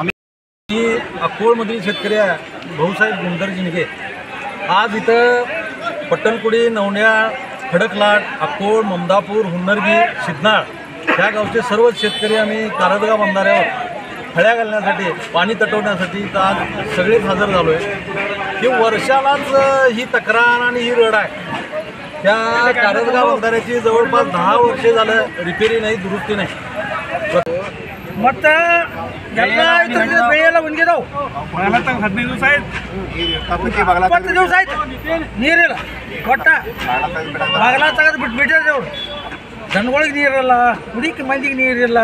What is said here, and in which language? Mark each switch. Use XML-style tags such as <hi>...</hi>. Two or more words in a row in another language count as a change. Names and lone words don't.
<mr>आम्ही अक्कोळमधील शेतकरी भाऊसाहेब गुंडर जिनगे आज इथं पट्टणकुडी, नवण्या, खडकलाट, अक्कोळ, ममदापूर, हुन्नरगी, सितनाळ त्या गावचे सर्वच शेतकरी आम्ही कारदगाव बंधाऱ्यावर फळ्या घालण्यासाठी पाणी तटवण्यासाठी तर आज सगळेच हजर झालो आहे की वर्षालाच ही तक्रार आणि ही रड आहे. त्या कारदगाव बंधाऱ्याची जवळपास 10 वर्षे झालं रिपेरी नाही, दुरुस्ती नाही.</mr> <kn>ಮತ್ತೆ ಎಲ್ಲ ಬೆಳೆಯೆಲ್ಲ ಒಣಗಿದಾವು. 15 ದಿವಸ ಆಯ್ತು, 20 ದಿವಸ ಆಯ್ತು, ನೀರಿಲ್ಲ. ಒಟ್ಟ ಬಾಗಲ ತೆಗೆದು ಬಿಟ್ಟಿದ್ದಾರೆ ಅವರು. ಜನಗಳಿಗೆ ನೀರಿಲ್ಲ, ಕುಡಿಕೆ ಮಂದಿಗೆ ನೀರಿಲ್ಲ.</kn>